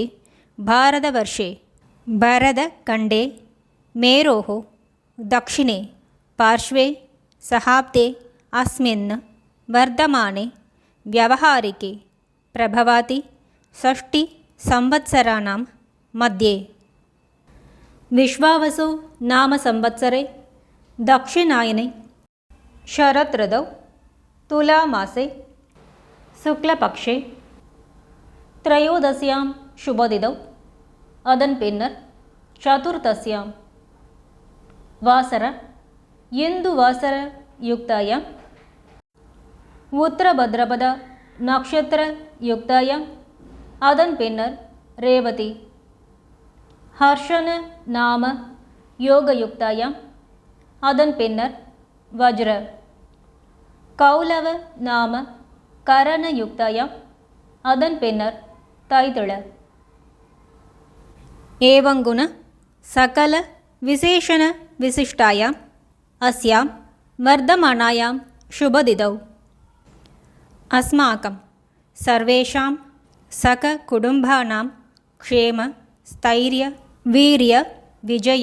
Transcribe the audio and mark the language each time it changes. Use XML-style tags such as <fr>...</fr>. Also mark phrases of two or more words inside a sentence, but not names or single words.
<sa>भारतवर्षे भरतखण्डे मेरोः दक्षिणे पार्श्वे सहाब्दे अस्मिन् वर्धमाने व्यावहारिके प्रभवाति 6 संवत्सराणां मध्ये विश्वावसु नाम संवत्सरे दक्षिणायने शरत् ऋतौ तुलामासे शुक्लपक्षे त्रयोदश्यां शुभतिथौ</sa> <ta>அதன் பின்னர்</ta> <sa>चतुर्दश्यां वासर इन्दु वासर युक्तायाम् उत्तरभाद्रपद नक्षत्र युक्तायाम्</sa> <ta>அதன் பின்னர்</ta> <sa>रेवती हर्षण नाम योगयुक्तायाम्</sa> <ta>அதன் பின்னர்</ta> <sa>वज्र कौलव नाम करणयुक्तायाम्</sa> <ta>அதன் பின்னர்</ta> <sa>தைத்திள. एवंगुण सकल विशेषण विशिष्टायाम् अस्यां वर्धमानायां शुभतिथौ अस्माकं सर्वेषां सककुटुम्बानां क्षेम स्थैर्य वीर्य विजय</sa>